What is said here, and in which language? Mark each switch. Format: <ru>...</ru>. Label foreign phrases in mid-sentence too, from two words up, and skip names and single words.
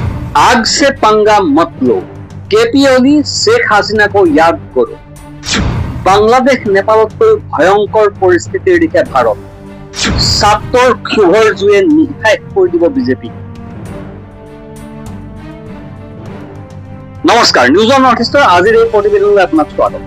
<hi>आग से पंगा मत लो, केपी ओली शेख हासिना को याद करो।</hi> <as>বাংলাদেশ নেপালতকৈ ভয়ংকৰ পৰিস্থিতিৰ দিশে ভাৰত। ছাত্ৰৰ ক্ষোভৰ জুয়ে নিশাই কৰি দিব বিজেপি। নমস্কাৰ, নিউজ অন নৰ্থ ইষ্টৰ আজিৰ এই প্ৰতিবেদনলৈ আপোনাক স্বাগতম।</as>